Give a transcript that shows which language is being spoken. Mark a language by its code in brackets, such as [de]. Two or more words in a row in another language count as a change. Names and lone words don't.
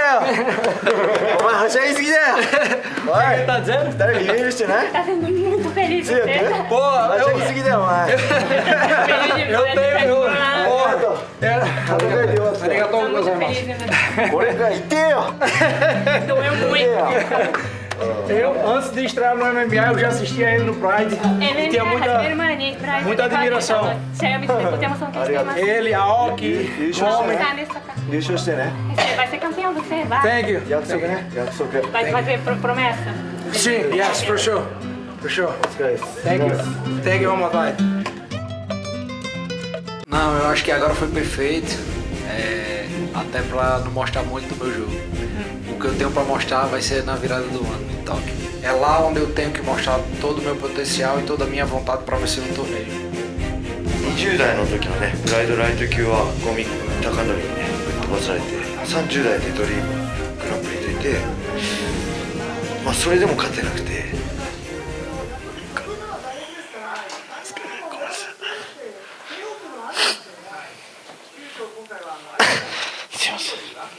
[ja] お前はしゃぎすぎだよ。おい、誰かイメージしてない？強く？はしゃぎすぎだよお前。ありがとうございます。これから言ってよ。 [pt] Antes de estrear no MMA, eu já assistia ele no Pride e tinha muita admiração. Ele, a Oki, o homem. Vai ser campeão, você vai. [en] Thank you. [pt] Vai fazer promessa? Sim, [en] yes, for sure. For sure. Thank you. Thank you one more time. [pt] Não, eu acho que agora foi perfeito. Até pra não mostrar muito do meu jogo. O que eu tenho pra mostrar vai ser na virada do ano em Tóquio. É lá onde eu tenho que mostrar todo o meu potencial e toda a minha vontade pra vencer no torneio. [ja] 20 代の時のね、プライドライト級はゴミ高則にね、ぶっ飛ばされて、30代でドリームグランプリ出て、まあそれでも勝てなくて、すいません。